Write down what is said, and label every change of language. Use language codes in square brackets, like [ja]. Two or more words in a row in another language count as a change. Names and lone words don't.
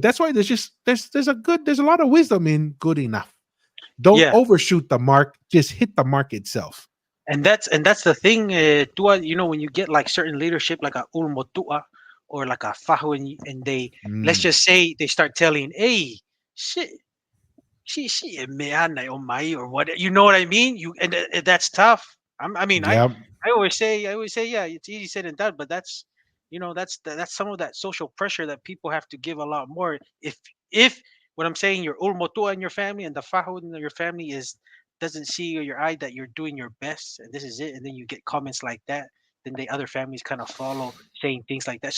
[en] That's why there's a lot of wisdom in good enough. Don't overshoot the mark, just hit the mark itself. And that's the thing, Tua, when you get like certain leadership like a Ulmotua or like a Fahu and they let's just say they start telling, hey, shit. [to] She meana o mai [en] or what, you know what I mean? And that's tough. I I always say, yeah, it's easy said and done, but that's, that's some of that social pressure that people have to give a lot more. If what I'm saying, your ulmotua in your family and the fajo in your family is doesn't see your eye that you're doing your best and this is it, and then you get comments like that, then the other families kind of follow saying things like that.